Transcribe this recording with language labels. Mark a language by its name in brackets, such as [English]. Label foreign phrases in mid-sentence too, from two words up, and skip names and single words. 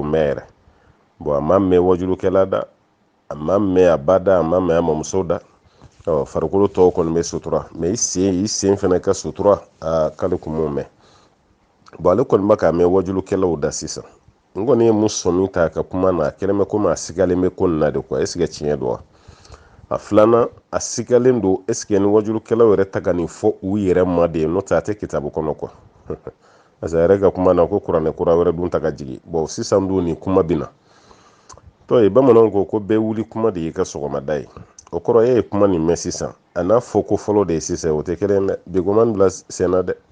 [Bambara] mɛn yɛrɛ bon a ma mɛn wajulukɛla da a ma mɛn a ba da a ma mɛn a mamuso da farikolo tɔw kɔni bɛ sutura mais i sen fɛnɛ ka sutura k'ale kun m'o mɛn bon ale kɔni b'a k'a mɛn wajulukɛlaw da sisan n kɔni ye mun sɔmi ta ka kuma na a kɛlen bɛ komi a sigalen bɛ ko nin na [French] de quoi est-ce que [Bambara] tiɲɛ don wa a filanan a sigalen don [French] est-ce que [Bambara] ni wajulukɛlaw yɛrɛ ta ka nin fɔ u yɛrɛ ma de n'o tɛ a tɛ kitabu kɔnɔ quoi [French] parce que [Bambara] a yɛrɛ ka kuma na ko kuranɛ kura wɛrɛ dun ta ka jigin bon sisan dun nin kuma bɛ na tɔ ye bamananw ko bɛɛ wuli kuma de y'i ka sɔgɔmada ye o kɔrɔ e ye kuma nin mɛn sisan a n'a fɔ ko fɔlɔ de ye sisan o tɛ kelen dɛ bi ko man bila sen na dɛ